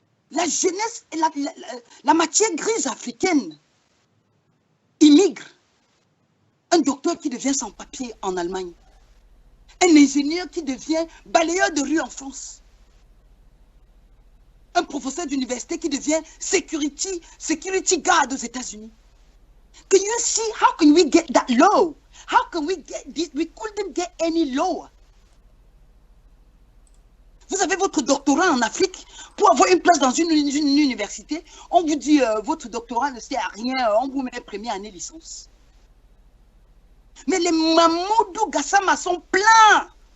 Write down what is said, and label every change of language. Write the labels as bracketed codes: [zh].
[fr] La jeunesse et la matière grise africaine immigre. Un docteur qui devient sans papier en Allemagne. Un ingénieur qui devient balayeur de rue en France. Un professeur d'université qui devient [en] security guard [fr] aux États-Unis. [en] Can you see how can we get that low? How can we get this? We couldn't get any lower. [fr] Vous avez votre doctorat en Afrique. Pour avoir une place dans une université, on vous dit votre doctorat ne sert à rien, on vous met première année licence. Mais les Mamoudou Gassama sont pleins.